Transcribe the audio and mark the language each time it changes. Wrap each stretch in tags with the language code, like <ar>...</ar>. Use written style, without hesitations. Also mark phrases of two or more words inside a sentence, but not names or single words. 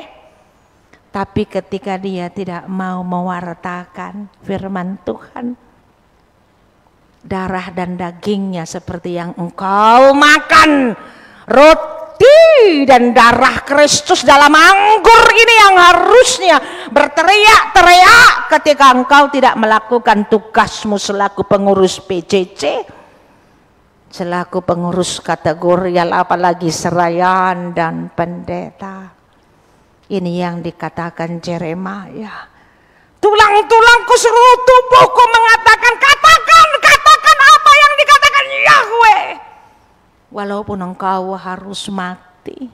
<id>Tapi ketika dia tidak mau mewartakan firman Tuhan, darah dan dagingnya seperti yang engkau makan, roti dan darah Kristus dalam anggur ini yang harusnya berteriak-teriak ketika engkau tidak melakukan tugasmu selaku pengurus PJJ, selaku pengurus kategorial, apalagi serayan dan pendeta. Ini yang dikatakan Jeremia. Tulang-tulangku seluruh tubuhku mengatakan, katakan apa yang dikatakan Yahweh. Walaupun engkau harus mati.</id>